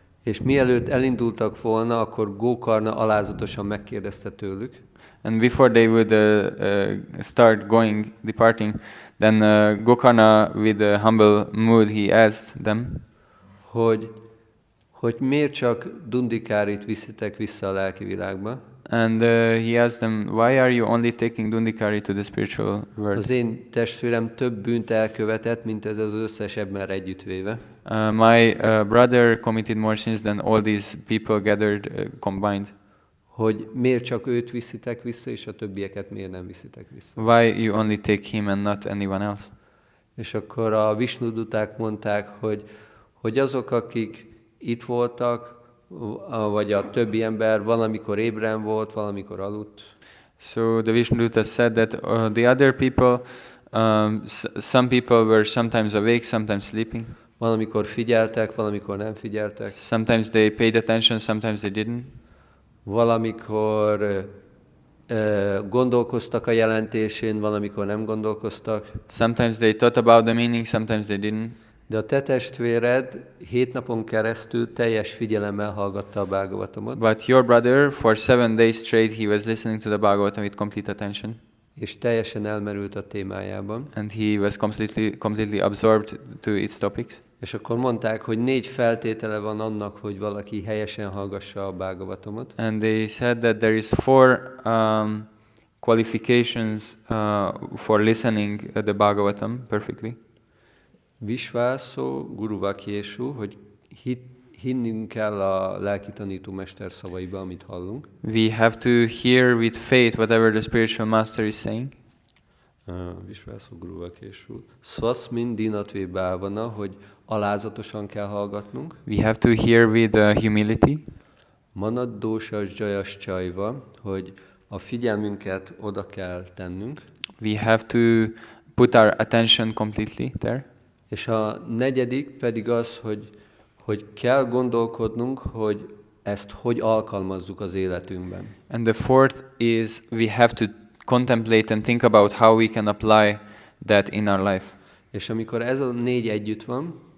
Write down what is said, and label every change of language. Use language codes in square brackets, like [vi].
[hu] És mielőtt elindultak volna, akkor Gokarna alázatosan megkérdezte tőlük. [en] And before they would start departing, then Gokarna, with a humble mood, he asked them, [hu] hogy miért csak Dundikárit viszitek vissza a lelki világba? [en] And he asked them, why are you only taking Dundikari to the spiritual world? [hu] Az én testvérem több bűnt elkövetett, mint ez az összes ember együttvéve. [en] My brother committed more sins than all these people gathered combined. [hu] Hogy miért csak őt viszitek vissza, és a többieket miért nem viszitek vissza? [en] Why you only take him and not anyone else? [hu] És akkor a Visnuduták mondták, hogy azok, akik itt voltak, vagy a többi ember valamikor ébren volt, valamikor aludt. [en] So the Vishnudutas said that the other people, some people were sometimes awake, sometimes sleeping. [hu] Valamikor figyeltek, valamikor nem figyeltek. [en] Sometimes they paid attention, sometimes they didn't. [hu] Valamikor gondolkoztak a jelentésén, valamikor nem gondolkoztak. [en] Sometimes they thought about the meaning, sometimes they didn't. [hu] De a te testvéred 7 napon keresztül teljes figyelemmel hallgatta a Bhagavatamot, [en] But your brother, for 7 days straight, he was listening to the Bhagavatam with complete attention. [hu] és teljesen elmerült a témájában. [en] And he was completely absorbed to its topics. [hu] És akkor mondták, hogy 4 feltétele van annak, hogy valaki helyesen hallgassa a Bhagavatamot. [en] And they said that there is 4 qualifications for listening the Bhagavatam perfectly. [sa] Visvászó, Guruvakésú, [hu] hogy hinnünk kell a lelki tanítómester szavaiba, amit hallunk. [en] We have to hear with faith whatever the spiritual master is saying. [sa] Visvászó, Guruvakésú. Szvaszmin dinatvé bávana, [hu] hogy alázatosan kell hallgatnunk. [en] We have to hear with humility. [sa] Manaddósas dzsajas csajva, [hu] hogy a figyelmünket oda kell tennünk. [en] We have to put our attention completely there. [hu] És a negyedik pedig az, hogy kell gondolkodnunk, hogy ezt hogy alkalmazzuk az életünkben. [en] And the 4th is we have to contemplate and think about how we can apply that in our life. [hu] És amikor ez a 4 együtt van,